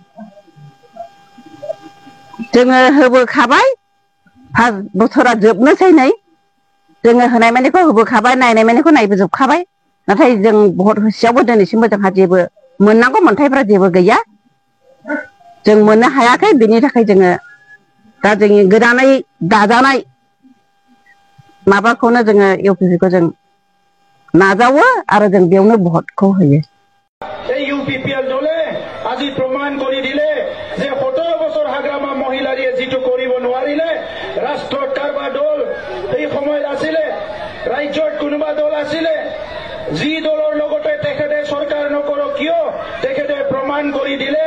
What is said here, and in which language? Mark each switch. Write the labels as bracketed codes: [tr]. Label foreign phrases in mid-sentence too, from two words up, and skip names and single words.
[brx] जोङो होबोखाबाय 5 बोसोरा जोबनोसै नै जोङो होनाय मानिखौ होबोखाबाय नायनाय मानिखौ नायबोजोबखाबाय नाथाय जों भट होसेयावबो दिनैसिमबो जोंहा जेबो मोननांगौ मोन्थायफ्रा जेबो गैया जों मोननो हायाखै बिनि थाखाय जोङो दा जोंनि गोदानै दाजानाय माबाखौनो जोङो इउपिपिखौ जों नाजावो आरो जों बेयावनो भटखौ होयो। [as] এই ইউপিপিএল দলে আজি প্রমাণ কৰি দিলে যে 17 বছৰ হাগ্ৰামা মহিলাৰে যিটো কৰিব নোৱাৰিলে ৰাষ্ট্ৰত কাৰবা দল এই সময়ত আছিলে ৰাজ্যত কোনোবা দল আছিলে যি দলৰ লগতে তেখেতে চৰকাৰ নকৰক কিয় তেখেতে প্ৰমাণ কৰি দিলে